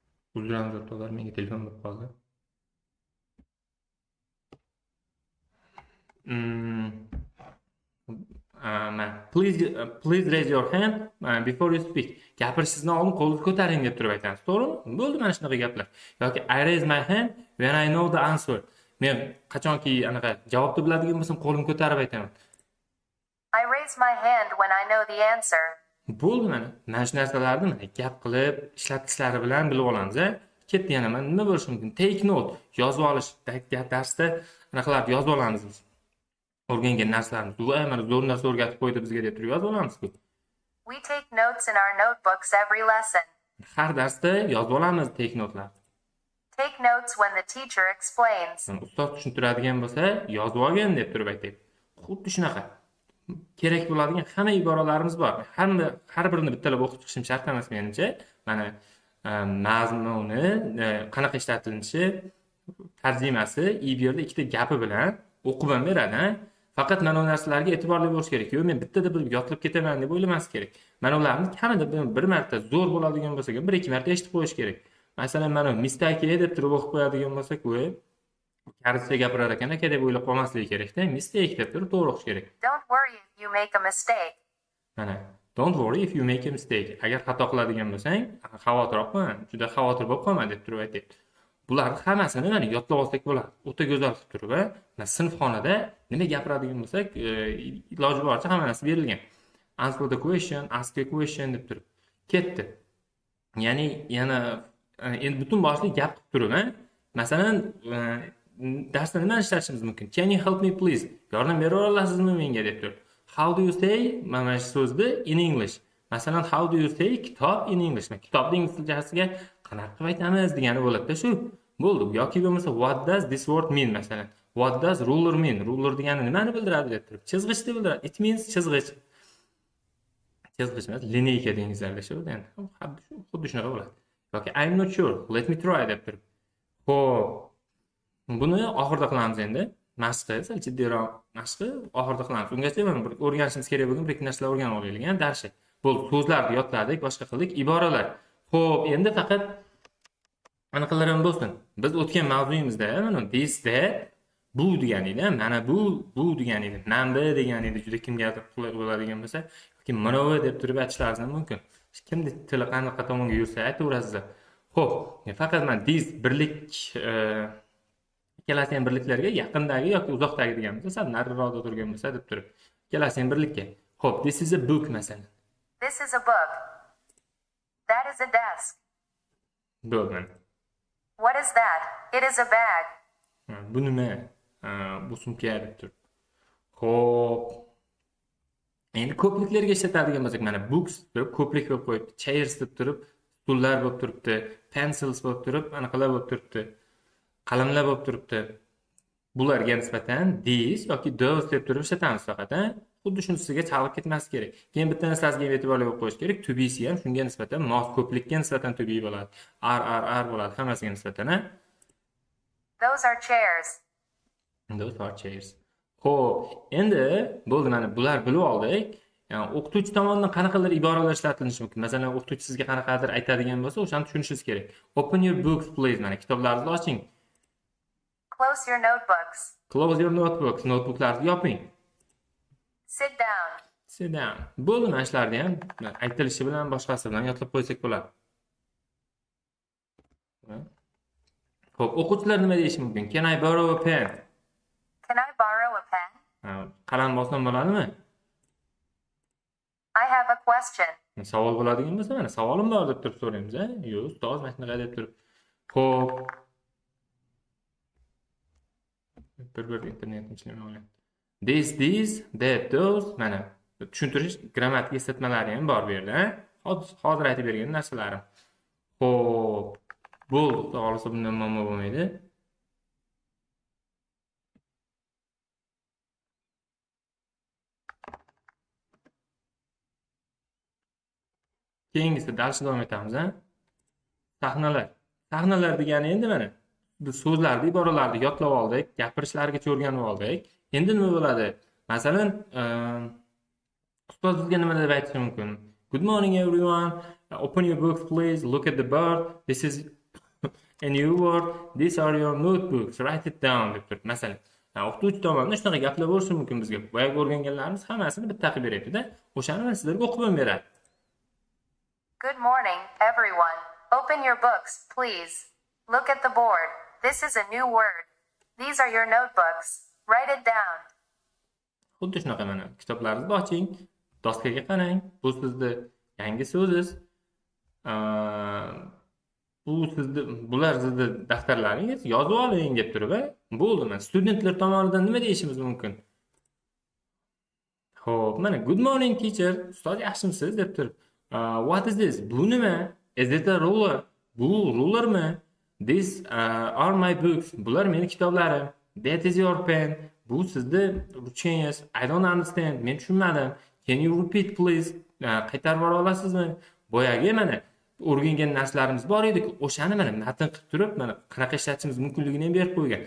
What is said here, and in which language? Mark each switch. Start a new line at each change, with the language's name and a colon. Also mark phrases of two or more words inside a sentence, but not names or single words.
Uzbek: Uzramiz o'rtoqlar, menga telefon bo'lib qoldi.
English: Please raise your hand before you speak.
Uzbek: Gapirishingizdan oldin qo'lingizni ko'taring deb turib aytamiz. To'g'rimi? Bo'ldi mana shunaqa gaplar.
English: Yoki I raise my hand when I know the answer.
Uzbek: Men qachonki anaqa javobni biladigan bo'lsam, qo'limni ko'tarib aytaman.
English: I raise my hand when I know the answer.
Uzbek: Bo'ldi mana shu narsalarni mana gap qilib, ishlatishlari bilan bilib olamiz. Ketdi yana mana nima bo'lishi mumkin?
English: Take note,
Uzbek: yozib olish. Darsda anaqalarni yozib olamiz biz. O'rgangan narsalarimiz. Voy, mana zo'r narsa o'rgatib qo'ydi bizga deb turib yozib olamiz-ku.
English: We take notes in our notebooks every lesson.
Uzbek: Har darsda yozib olamiz
English: take notelarni. Take notes when the teacher explains.
Uzbek: Ustoz tushuntiradigan bo'lsa, yozib olgin deb turib aytaylik. Xuddi shunaqa. Kerak bo'ladigan hamma iboralarimiz bor. Har birini bittalab o'qib chiqishim shart emas menimcha. Mana mazmuni qanaqa ishlatilinishi, tarjimasi bu yerda ikkita gapi bilan o'qib ham beradi. Faqat mana bu narsalarga e'tiborli bo'lish kerak. Yo'q, men bittada bilib yodlab ketaman deb o'ylamas kerak. Mana ularni kamida bir marta zo'r bo'ladigan bo'lsa, bir ikki marta eshitib qo'yish kerak. Masalan, mana mistake deb turib o'qib qo'yadigan bo'lsak, voy, karscha gapirar ekan aka deb o'ylab qolmasligi kerak-da. Mistake deb turib to'g'ri o'qish kerak.
English: Don't worry if you make a mistake. Mana, don't worry if you make a mistake.
Uzbek: Agar xato qiladigan bo'lsang, xavotir olma, juda xavotir bo'lib qolma deb turib aytayapti. Bularni hammasini mana yodlab olsak bo'ladi. O'ta go'zal qilib turib, mana sinfxonada nima gapiradigan bo'lsak, iloji boricha hamma narsa berilgan.
English: Answer the question, ask a question
Uzbek: deb turib ketdi. Ya'ni yana endi butun boshli gap qilib turib, masalan, darsda nima ishlatishimiz mumkin?
English: Can you help me please?
Uzbek: Yordam bera olasizmi menga deb turib.
English: How do you say
Uzbek: mana shu so'zni
English: in English? Masalan, how do you say kitob in English?
Uzbek: Kitobning inglizchasiga qanaqa qilib aytamiz degani bo'ladi-da shu. Bo'ldi. Yoki bo'lmasa
English: what does this word mean masalan? What does ruler mean?
Uzbek: Ruler degani nimani bildiradi deb turib. Chizg'ich deb bildiradi.
English: It means chizg'ich.
Uzbek: Chizg'ich emas, lineyka deysizlar shu. Endi xuddi shunaqa bo'ladi.
English: Yoki I'm not sure. Let me try
Uzbek: deb turib. Xo'p. Buni oxirida qilamiz endi. Mashqi, sal jiddiyroq mashqi oxirida qilamiz. Ungacha mana bir o'rganishimiz kerak bo'lgan bir ikki narsalar o'rganib olaylik, darsda. Bo'ldi, so'zlarni yodladik, boshqa qildik, iboralar. Xo'p, endi faqat anaqalar ham bo'lsin. Biz o'tgan mavzuyimizda mana testda bu degan edi, mana bu degan edi, namba degan edi, juda kimgadir qulay bo'ladigan bo'lsa, yoki manovi deb turib aytishlaringiz ham mumkin. Kimni tili qanaqa tomonga yursa aytaverasizlar. Xo'p, faqat mana this birlik ikkalasi ham birliklarga yaqindagi yoki uzoqdagi degan bo'lsa, sal nariroqda turgan bo'lsa deb turib. Ikkalasi ham birlikka. Xo'p,
English: this is a book masalan. This is a book. That is a desk.
Uzbek: Bo'ldi.
English: What is that? It is a bag.
Uzbek: Bu nima? Bu sumka deb turib. Xo'p. Endi ko'pliklarga ishlatadigan bo'lsak, mana books deb ko'plik bo'lib qo'yibdi. Chairs deb turib, stullar bo'lib turibdi, pencils bo'lib turib, anaqalar bo'lib turibdi. Qalamlar bo'lib turibdi. Bularga nisbatan these yoki those deb turib ishlatamiz faqat, Xuddi shunisiga chalg'ib ketmas kerak. Keyin bitta narsasiga e'tiborli bo'lib qo'yish kerak.
English: To be
Uzbek: ham shunga nisbatan mos ko'plikka nisbatan
English: to be
Uzbek: bo'ladi. Are bo'ladi hammasiga nisbatan,
English: Those are chairs. Those are chairs.
Uzbek: Xo'p, endi bo'ldi mana bular bilib oldik. Ya'ni o'qituvchi tomonidan qanaqadir iboralar ishlatilishi mumkin. Masalan, o'qituvchi sizga qanaqadir aytadigan bo'lsa, o'shani tushunishingiz kerak.
English: Open your books please.
Uzbek: Mana kitoblaringizni oching.
English: Close your notebooks. Close your notebooks.
Uzbek: Notebooklarni yoping.
English: Sit down. Sit down.
Uzbek: Bo'ldi mana shularni ham aytilishi bilan boshqasi bilan yodlab qo'ysak bo'ladi. Xo'p, o'quvchilar nima deyishi mumkin?
English: Can I borrow a pen? Can I borrow a pen?
Uzbek: Qalam olsam bo'ladimi?
English: I have a question.
Uzbek: Savol bo'ladigan bo'lsa, mana savolim bor deb turib so'raymiz, Yo'q, ustoz, mana shunaqa deb turib. Xo'p. Bir internetim ishlamay
English: This, that, those,
Uzbek: mana tushuntirish grammatik eslatmalari ham bor bu yerda, Hozir aytib bergan narsalarim. Xo'p, bo'ldi. Xohlasa bundan muammo bo'lmaydi. Keyingisi darsda davom etamiz, Sahnalar. Sahnalar degani endi mana biz so'zlarni, iboralarni yodlab oldik, gapirishlargacha o'rganib oldik. Endi nima bo'ladi? Masalan, ustoz bizga nima deb aytishi mumkin?
English: Good morning everyone. Open your books please. Look at the bird. This is A new word. These are your notebooks. Write it down
Uzbek: deb turib. Masalan, o'qituvchi tomonidan shunaqa gaplar bo'lishi mumkin bizga. Boyagi o'rganganlarimiz hammasini bitta qilib beryapti-da. O'shani men sizlarga o'qib ham beradi. Good morning, everyone. Open your books, please. Look at the board. This is a new word. These are your notebooks. Write it down. Xuddi shunaqa mana kitoblaringizni oching, doskaga qarang. Bu sizni yangi so'zingiz. Bular sizni daftarlaringiz, yozib oling deb turib, bo'ldi. Mana studentlar tomonidan nima deyishimiz mumkin? Xo'p, mana
English: good morning teacher,
Uzbek: ustoz yaxshimisiz deb turib.
English: What is this?
Uzbek: Bu nima?
English: Is it a ruler?
Uzbek: Bu rulermi?
English: These are my books.
Uzbek: Bular meni kitoblarim.
English: That is your pen.
Uzbek: Bu sizni ruchingiz.
English: I don't understand.
Uzbek: Men tushunmadim.
English: Can you repeat please?
Uzbek: Qaytarib bora olasizmi? Boyagi mana o'rgangan narsalarimiz bor edi, o'shani mana matn qilib turib, mana qanaqa ishlatishimiz mumkinligini ham berib qo'ygan.